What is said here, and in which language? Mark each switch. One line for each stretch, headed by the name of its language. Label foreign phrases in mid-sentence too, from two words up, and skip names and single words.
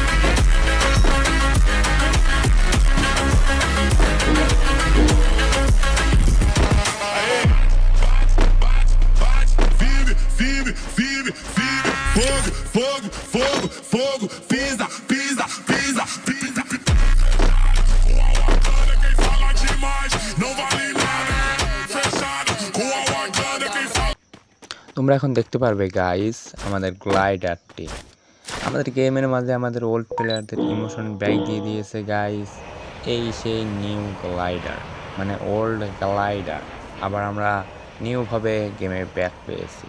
Portuguese: Fogo, fogo, fogo, pisa, pisa, pisa, pisa. Com a Wakanda quem fala demais não vale nada. Fechado, com a Wakanda quem fala.
Bangla: তোমরা এখন দেখতে পারবে গাইস আমাদের গ্লাইডারটি। আমাদের গেমের মাঝে আমাদের
English: old players emotion back
Bangla: দিয়ে দিয়েছে গাইস। এই সেই
English: new glider,
Bangla: মানে
English: old glider,
Bangla: আবার আমরা নিউভাবে
English: game back
Bangla: পেয়েছি।